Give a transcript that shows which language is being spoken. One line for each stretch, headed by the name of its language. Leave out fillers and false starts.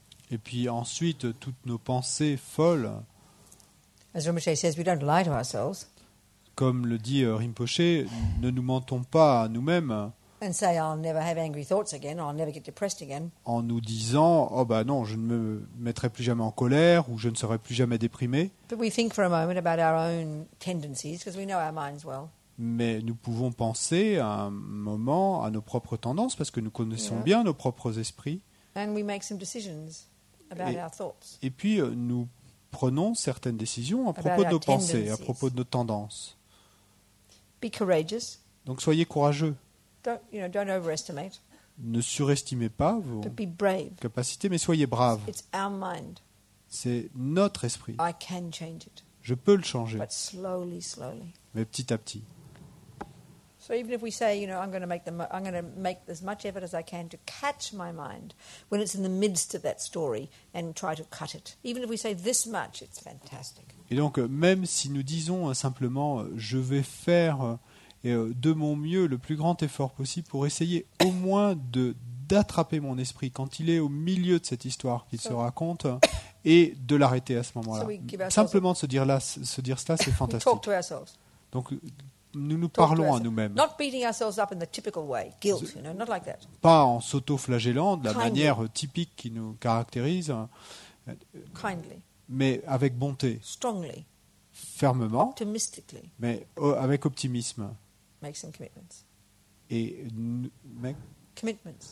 French: Et puis ensuite, toutes nos pensées folles,
English: As Rinpoche says, we don't lie to ourselves
French: comme le dit Rinpoche, ne nous mentons pas à nous-mêmes
English: and say, I'll never have angry thoughts again, or I'll never get depressed again.
French: en nous disant « Oh bah non, je ne me mettrai plus jamais en colère ou je ne serai plus jamais déprimé ».
English: But we think for a moment about our own tendencies, because we know our minds well.
French: Mais nous pouvons penser à un moment à nos propres tendances parce que nous connaissons
English: Yeah.
French: bien nos propres esprits.
English: And we make some decisions about
French: Et-
English: our thoughts.
French: Et puis nous prenons certaines décisions à
English: About
French: propos de
English: our
French: nos pensées, à
English: tendencies.
French: propos de nos tendances.
English: Be courageous.
French: Donc soyez courageux.
English: Don't overestimate,
French: Ne surestimez pas vos
English: but be brave.
French: capacités, mais soyez braves.
English: It's our mind.
French: C'est notre esprit.
English: I can change it,
French: Je peux le changer,
English: but slowly, slowly.
French: mais petit à petit.
English: So even if we say, I'm going to make as much effort as I can to catch my mind when it's in the midst of that story and try to cut it. Even if we say this much, it's fantastic.
French: Et donc, même si nous disons simplement je vais faire de mon mieux le plus grand effort possible pour essayer au moins d'attraper mon esprit quand il est au milieu de cette histoire qu'il se raconte et de l'arrêter à ce moment-là.
English: So we give ourselves
French: Simplement de se dire cela, c'est
English: We
French: fantastique.
English: talk to ourselves.
French: Donc, nous
English: Talk to
French: parlons à
English: ourselves.
French: nous-mêmes.
English: Not beating ourselves up in the typical way, guilt, not like that.
French: Pas en s'auto-flagellant de la
English: Kindly.
French: manière typique qui nous caractérise,
English: Kindly,
French: mais avec bonté,
English: strongly,
French: fermement,
English: optimistically,
French: mais avec optimisme.
English: make some commitments.
French: Et
English: Commitments.